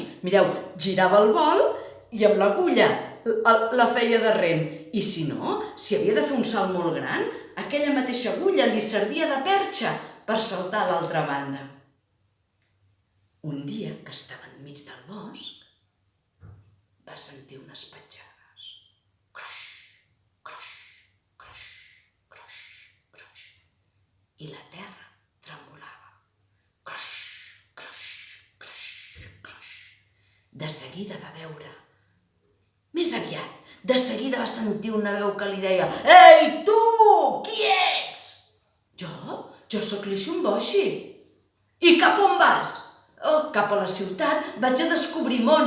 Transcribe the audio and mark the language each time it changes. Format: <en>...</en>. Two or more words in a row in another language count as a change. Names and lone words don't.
<ca>Mireu, girava el bol i amb l'agulla la feia de rem. I si no, si havia de fer un salt molt gran, aquella mateixa agulla li servia de perxa per saltar a l'altra banda. Un dia que estava enmig del bosc, va sentir unes petjades. Croix, croix, croix, croix, croix. I la terra tremolava. Croix, croix, croix, croix. De seguida va veure, més aviat, de seguida va sentir una veu que li deia: ei, tu, qui ets? Jo sóc l'Ixumboixi. I cap on vas? Cap a la ciutat, vaig a descobrir món.</ca>